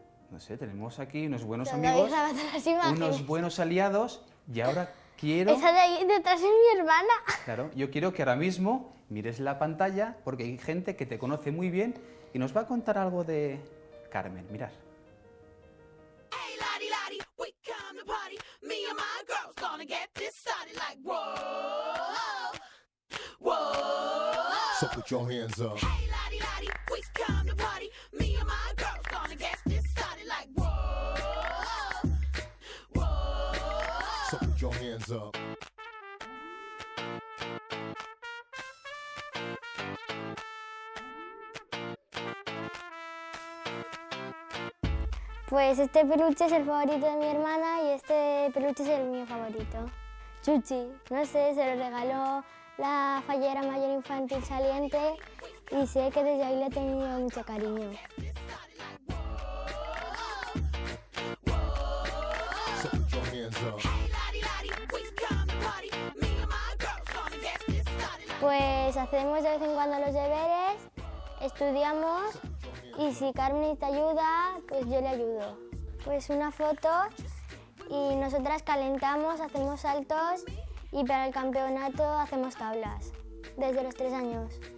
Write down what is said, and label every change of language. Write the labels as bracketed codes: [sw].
[es] No sé, tenemos aquí unos buenos ¿Dónde amigos, habéis grabado las imágenes? unos buenos aliados y ahora quiero... Esa de ahí detrás es mi hermana. Claro, yo quiero que ahora mismo mires la pantalla porque hay gente que te conoce muy bien y nos va a contar algo de Carmen. Mirad. [en] Hey, laddie, laddie, we come to party. Me and my girls gonna get this started like whoa, whoa. So put your hands up. Hey, laddie, laddie, we come to party. Me and my girls gonna get this started like whoa, whoa. So put your hands up. [es] Pues este peluche es el favorito de mi hermana y este peluche es el mío favorito. Chuchi, no sé, se lo regaló la fallera mayor infantil saliente y sé que desde ahí le he tenido mucho cariño. [en] hands up. Hey, laddie, laddie, we come to party. Me and my girls gonna get this started like [es] Pues hacemos de vez en cuando los deberes, estudiamos y si Carmen te ayuda, pues yo le ayudo. Pues una foto y nosotras calentamos, hacemos saltos y para el campeonato hacemos tablas, desde los 3 años.